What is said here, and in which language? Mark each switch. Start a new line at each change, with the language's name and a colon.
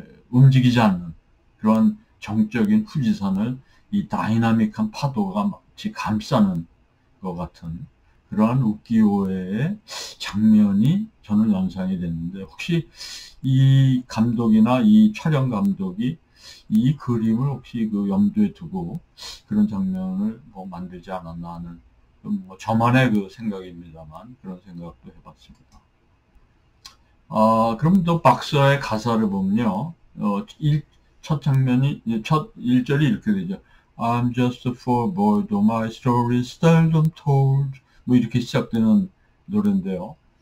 Korean: 움직이지 않는 그런 정적인 후지산을 이 다이나믹한 파도가 마치 감싸는 것 같은 그러한 우키요의 장면이 저는 연상이 됐는데, 혹시 이 감독이나 이 촬영 감독이 이 그림을 혹시 염두에 두고 그런 장면을 만들지 않았나 하는 저만의 생각입니다만 그런 생각도 해봤습니다. 그럼 또 박사의 가사를 보면요, 첫 장면이, 첫 1절이 이렇게 되죠.
English: I'm just a poor boy, though my story is seldom told.
Korean: 이렇게 시작되는 노래인데요.